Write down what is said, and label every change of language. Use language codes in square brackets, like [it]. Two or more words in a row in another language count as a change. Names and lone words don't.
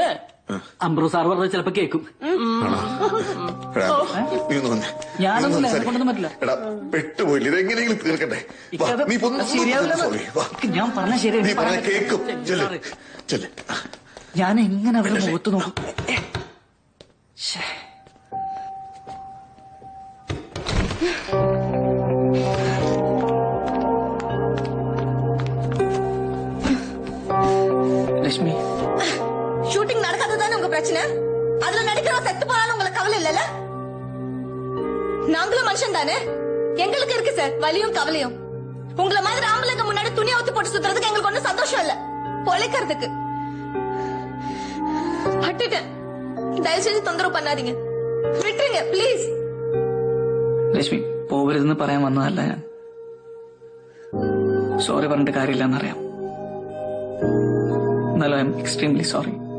[ml] അംബ്രോ സാർ പറഞ്ഞത് ചിലപ്പോ കേക്കും. എടാ, നീ ഒന്ന് വന്നേ. ഞാനൊന്നും എന്നെ കൊണ്ടൊന്നും പറ്റില്ല. എടാ, പെട്ടുപോയില്ല. ഇതെങ്ങനെയെങ്കിലും തീർക്കണ്ടേ? വാ, നീ ശരിയാവില്ല. ഞാൻ പറഞ്ഞ ശരി. നീ പറഞ്ഞ കേക്കും. ചെല്ല് ചെല്ല്. ഞാൻ എങ്ങനെ അവരുടെ മുഖത്ത് നോക്കും? [ta] லட்சுமி, ஷூட்டிங் நடக்காததானே உங்க பிரச்சனை? அதுல நடிக்கிறவன் செத்து போனாலும் உங்களுக்கு கவலை இல்லல்ல? நாங்களும் மனுஷன் தானே, எங்களுக்கு இருக்கு சார் வலியும் கவலையும். உங்களை மாதிரி ஆம்பளைங்க முன்னாடி துணி அவுத்து போட்டு சுத்துறதுக்கு எங்களுக்கு ஒன்னும் சந்தோஷம் இல்ல, பொழைக்கிறதுக்கு. பட்டுட்டேன், தயவு செய்து தொந்தரவு பண்ணாதீங்க, விட்டுருங்க ப்ளீஸ். [ml] ലക്ഷ്മി, പോകരുതെന്ന് പറയാൻ വന്നതല്ല ഞാൻ. സോറി പറഞ്ഞിട്ട് കാര്യമില്ലെന്നറിയാം. എന്നാലും [en] I am extremely sorry.